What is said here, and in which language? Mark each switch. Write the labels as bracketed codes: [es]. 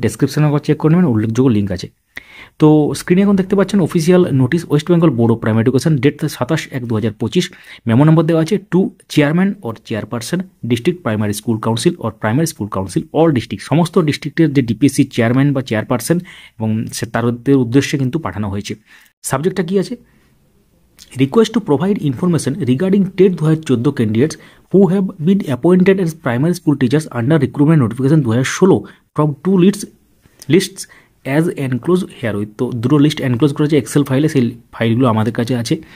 [bn] ডেসক্রিপশনে চেক করে নেবেন, উল্লেখযোগ্য লিঙ্ক আছে। তো স্ক্রিনে এখন দেখতে পাচ্ছেন official notice, West Bengal board of primary education, date 27/1/2025। Memo number দেওয়া আছে [en] To chairman or chairperson district primary school council or primary school council all district. [bn] সমস্ত ডিস্ট্রিক্টের যে ডিপিএসসি চেয়ারম্যান বা চেয়ারপারসন এবং তাদের উদ্দেশ্যে কিন্তু পাঠানো হয়েছে। সাবজেক্টটা কী আছে? [en] Request to provide information regarding TET 2014 candidates who have been appointed as primary school teachers under recruitment notification 2016 from two lists as enclosed herewith। [bn] তো দুটো লিস্ট এনক্লোজ করেছে এক্সেল ফাইলে, সেই ফাইলগুলো আমাদের কাছে আছে।